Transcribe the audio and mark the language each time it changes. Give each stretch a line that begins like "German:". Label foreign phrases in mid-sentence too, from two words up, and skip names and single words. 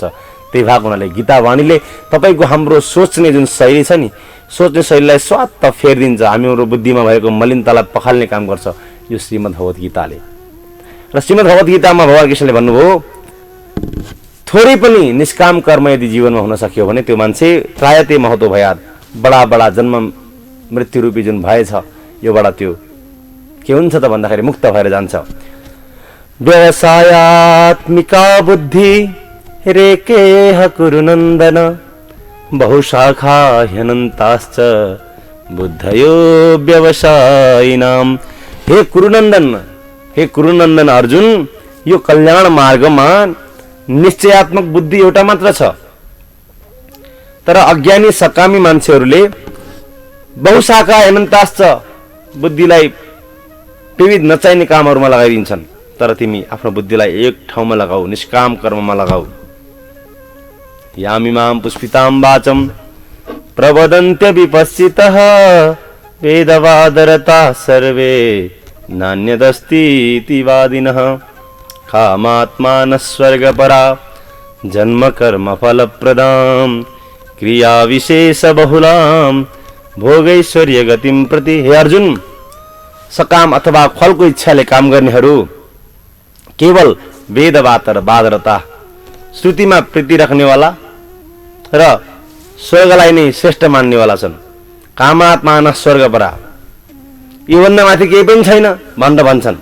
Nepali: त्यही भएको हुनाले गीता वाणीले तपाईँको हाम्रो सोच्ने जुन शैली छ नि, सोच्ने शैलीलाई स्वात्त फेरिदिन्छ। हाम्रो बुद्धिमा भएको मलिनतालाई पखाल्ने काम गर्छ यो श्रीमद् भगवत गीताले। र श्रीमद् भगवत गीतामा भगवान कृष्णले भन्नुभयो थोरै पनि निष्काम कर्म यदि जीवनमा हुन सक्यो भने त्यो मान्छे
Sanskrit: त्रायते महतो भयात,
Nepali: बडा बडा जन्म मृत्यु रूपी जुन भय छ योबाट त्यो के हुन्छ त भन्दाखेरि मुक्त भएर जान्छ।
Sanskrit: व्यवसायात्मिका बुद्धि रेकेह कुरुनन्दन बहुशाखा ह्यनन्ताश्च बुद्धयो व्यवसायिनाम।
Nepali: हे कुरुनन्दन अर्जुन, यो कल्याण मार्गमा निश्चयात्मक बुद्धि एउटा मात्र छ। तर अज्ञानी सकामी मान्छेहरूले
Sanskrit: बहुशाखा अनन्ताश्च
Nepali: बुद्धिलाई विविध नचाहिने कामहरूमा लगाइदिन्छन्। तर तिमी आफ्नो बुद्धिलाई एक ठाउँमा लगाऊ, निष्काम कर्ममा लगाऊ।
Sanskrit: यामिमां पुष्पितां वाचम् प्रवदन्त्य विपश्चितः वेदवादरता सर्वे नान्यदस्तीति वादिनः। कामात्मान स्वर्गपरा जन्म कर्म फलप्रदां क्रिया विशेष बहुलां भोगैश्वर्य गतिं प्रति।
Nepali: हे अर्जुन, सकाम अथवा फलको इच्छाले काम गर्नेहरू केवल वेदवादरता, श्रुतिमा प्रीति राख्नेवाला र स्वर्गलाई नै श्रेष्ठ मान्नेवाला छन्।
Sanskrit: कामात्मान स्वर्गपरा,
Nepali: योभन्दा माथि केही पनि छैन भनेर भन्छन्।